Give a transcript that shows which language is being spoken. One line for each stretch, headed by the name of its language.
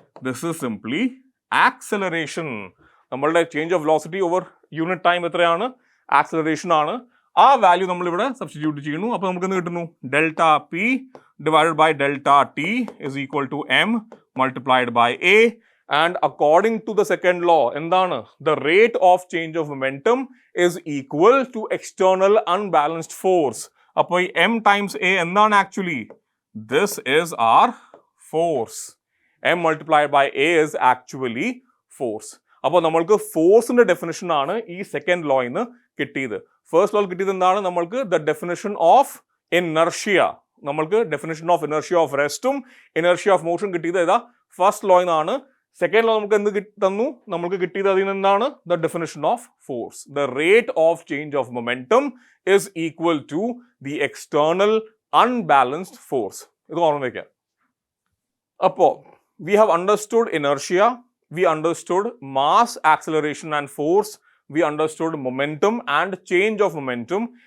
English: This is simply acceleration.
Malayalam: നമ്മളുടെ change of velocity over unit time എത്രയാണ്? Acceleration ആണ്. ആ വാല്യൂ നമ്മൾ ഇവിടെ സബ്സ്റ്റിറ്റ്യൂട്ട് ചെയ്യുന്നു. അപ്പോൾ നമുക്ക് എന്ത് കിട്ടുന്നു?
English: Delta P divided by delta T is equal to m multiplied by a. And according to the second law, എന്താണ്? The rate of change of momentum is equal to external unbalanced force. അപ്പോൾ ഈ m times a എന്താണ് actually? This is our force. m multiplied by a is actually force.
Malayalam: അപ്പോൾ നമ്മൾക്ക് ഫോഴ്സിന്റെ definition ആണ് ഈ second ലോയിൽ നിന്ന് കിട്ടിയത്. ഫസ്റ്റ് ലോയിൽ കിട്ടിയത് എന്താണ്? നമ്മൾക്ക്
English: the definition of inertia.
Malayalam: നമ്മൾക്ക് definition of inertia of restum, inertia of motion കിട്ടിയത് ഏതാ? ഫസ്റ്റ് ലോയിൽ നിന്നാണ്. സെക്കൻഡ് ലോ നമുക്ക് എന്ത് തന്നു? നമുക്ക് കിട്ടിയത് അതിൽ നിന്നാണ്
English: The definition of force. The rate of change of momentum is equal to the external unbalanced force.
Malayalam: ഇത് ഓർമ്മ വയ്ക്കാം.
English: അപ്പോൾ we have understood inertia, we understood mass, acceleration and force, we understood momentum and change of momentum.